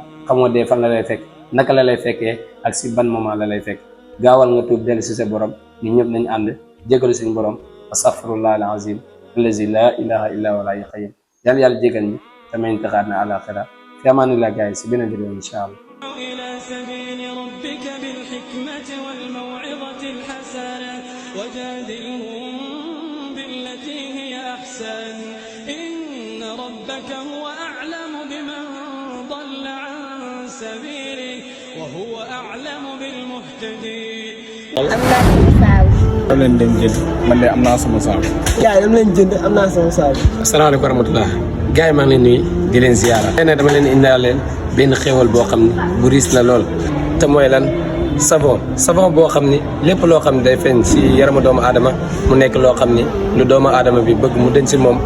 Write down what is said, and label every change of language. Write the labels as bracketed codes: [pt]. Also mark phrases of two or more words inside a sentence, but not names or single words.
[wo] xamoo dee fan la lay fekk, naka la lay fekkee ak si ban moment la lay fekk. gaawal nga tuub dellu si sa borom. ñu ñëpp nañu ànd jégalu suñu borom [ar] أستغفر الله العظيم الذي لا إله إلا هو الحي القيوم. [wo] yàlla jégal ñi tamit taxaar na alaxira [ar] في أمان الله [wo] gaay si beneen vidéo [ar] إن شاء الله. إلى سبيل ربك بالحكمة والموعظة الحسنة وجادلهم بالتي هي أحسن إن ربك هو أعلم بمن ضل عن سبيله وهو أعلم بالمهتدين. [wo] am leen dem jënd man de am naa sama saabu. gars yi dama leen jënd am naa sama saabu. [ar] السلام عليكم ورحمة الله. [wo] gars yi maa ngi leen nuyu di leen ziyaara. tey nag dama leen indaal leen benn xéwal boo xam ne bu riis la lool te mooy lan? savon boo xam ni lépp loo xam ne day feeñ si yaramu doomu aadama mu nekk loo xam ni lu doomu aadama bi bëgg mu denc si moom.